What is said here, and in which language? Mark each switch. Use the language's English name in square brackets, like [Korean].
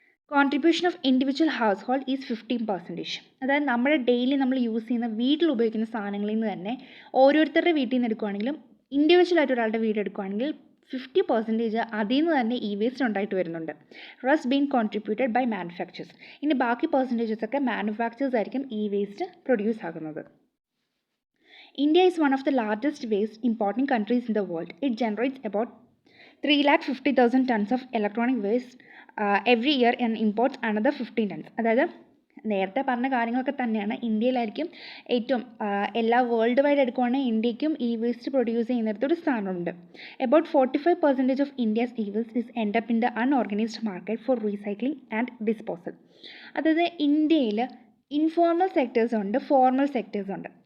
[English] Contribution of individual household is 15%. [Malayalam] അതായത് നമ്മുടെ daily നമ്മൾ യൂസ് ചെയ്യുന്ന വീട്ടിൽ ഉപയോഗിക്കുന്ന സാധനങ്ങളിൽ നിന്ന് തന്നെ ഓരോരുത്തരുടെ വീട്ടിൽ നിന്ന് എടുക്കുകയാണെങ്കിലും ഇൻഡിവിജ്വലായിട്ട് ഒരാളുടെ വീട് എടുക്കുകയാണെങ്കിൽ 50% അതിൽ നിന്ന് തന്നെ വേസ്റ്റ് ഉണ്ടായിട്ട് വരുന്നുണ്ട്. [English] Rest been contributed by manufacturers. [Malayalam] ഇനി ബാക്കി പെർസെൻറ്റേജസൊക്കെ മാനുഫാക്ചേഴ്സ് ആയിരിക്കും വേസ്റ്റ് പ്രൊഡ്യൂസ് ആകുന്നത്. [English] India is one of the largest waste importing countries in the world. It generates about 350,000 tons of electronic waste every year and imports another 15 tons. [Malayalam] അതായത് നേരത്തെ പറഞ്ഞ കാര്യങ്ങളൊക്കെ തന്നെയാണ്. ഇന്ത്യയിലായിരിക്കും ഏറ്റവും എല്ലാ വേൾഡ് വൈഡ് എടുക്കുവാണെങ്കിൽ ഇന്ത്യക്കും വേസ്റ്റ് പ്രൊഡ്യൂസ് ചെയ്യുന്നിടത്ത് ഒരു സ്ഥാനമുണ്ട്. [English] About 45% of India's waste is end up in the unorganised market for recycling and disposal. [Malayalam] അതായത് ഇന്ത്യയിൽ ഇൻഫോർമൽ സെക്ടേഴ്സ് ഉണ്ട്, ഫോർമൽ സെക്ടേഴ്സ് ഉണ്ട്.